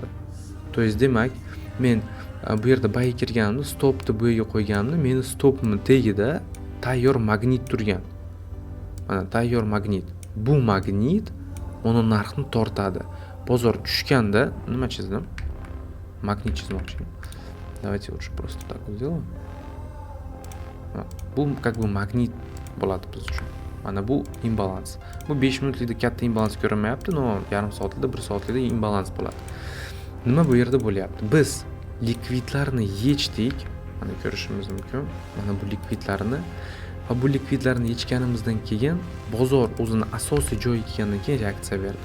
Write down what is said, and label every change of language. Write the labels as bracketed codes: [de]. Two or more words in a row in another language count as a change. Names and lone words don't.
[ru] To есть [uz] demak, men bu yerda buy kirganimda stopni bu yerga qo'yganimda, meni stopimning tagida tayyor magnit turgan. Mana tayyor magnit. Bu magnit uni narxni tortadi. Bozor tushganda nima chizdim? Magnit chizmoqchi. [ru] Давайте лучше просто так вот сделаем. [uz] Bu [ru] как бы [uz] magnit bo'ladi biz uchun. Mana bu imbalans. Bu 5 minutlikda katta imbalans ko'rinmayapti, no yarim soatlikda, 1 soatlikda imbalans bo'ladi. Nima bu yerda bo'lyapti? Biz likvidlarni yechdik. Mana ko'rishimiz mumkin. Mana bu likvidlarni va bu likvidlarni yechganimizdan keyin bozor o'zini asosiy joyiga kelgandan keyin reaksiya berdi.